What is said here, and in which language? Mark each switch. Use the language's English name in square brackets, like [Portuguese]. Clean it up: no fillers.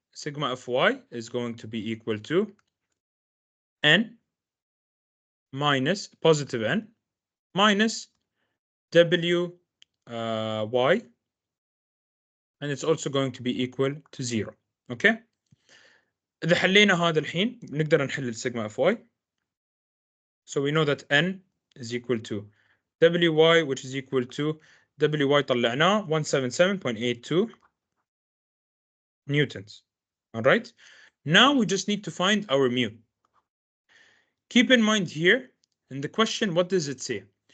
[English] Sigma Fy is going to be equal to N minus positive N minus W Y, and it's also going to be equal to 0. Okay. [Arabic] إذا حلينا هذا الحين نقدر نحل السيجما Fy. [English] So we know that N is equal to Wy, which is equal to Wy [Arabic] طلعناه [English] 177.82 newtons. All right. Now we just need to find our mu. Keep in mind here in the question, what does it say?